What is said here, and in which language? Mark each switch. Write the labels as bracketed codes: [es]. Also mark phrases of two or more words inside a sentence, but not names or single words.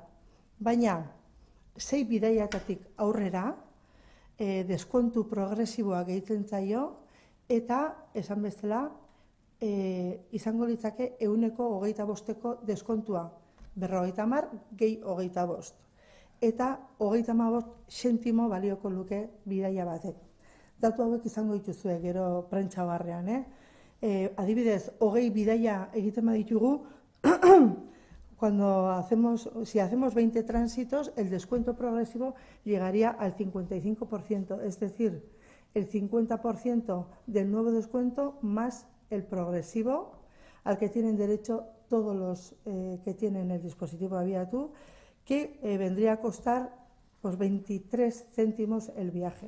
[eu] Baina, 6 bidaiatatik aurrera, deskontu progresiboa gehitzen zaio, eta, esan bezala, izango litzake 125ko deskontua. 50 gehi 25. Eta 35 sentimo balioko luke bidaia batek. Datu hauek izango dituzue gero prentsa barrean. Adibidez, 20 bidaia egiten baditugu, [es] si hacemos 20 tránsitos, el descuento progresivo llegaría al 55%, es decir, el 50% del nuevo descuento más el progresivo al que tienen derecho todos los que tienen el dispositivo Abiatu, que vendría a costar 23 céntimos el viaje.